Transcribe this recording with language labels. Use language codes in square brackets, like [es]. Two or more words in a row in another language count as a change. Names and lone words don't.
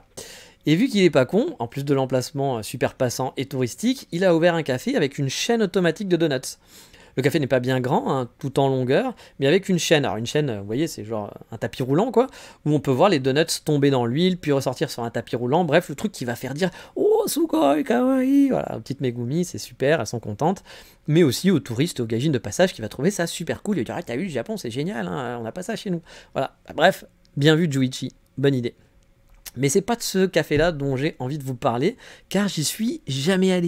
[fr] Et vu qu'il est pas con, en plus de l'emplacement super passant et touristique, il a ouvert un café avec une chaîne automatique de donuts. Le café n'est pas bien grand, hein, tout en longueur, mais avec une chaîne. Alors une chaîne, vous voyez, c'est genre un tapis roulant, quoi, où on peut voir les donuts tomber dans l'huile, puis ressortir sur un tapis roulant. Bref, le truc qui va faire dire « Oh, [ja] すごい、かわいい !» [fr] Voilà, aux petites Megumi, c'est super, elles sont contentes. Mais aussi aux touristes, aux gaijins de passage qui va trouver ça super cool. Il va dire « Ah, t'as vu, le Japon, c'est génial, hein, on n'a pas ça chez nous. » Voilà, bref, bien vu Juichi, bonne idée. Mais c'est pas de ce café-là dont j'ai envie de vous parler, car j'y suis jamais allé.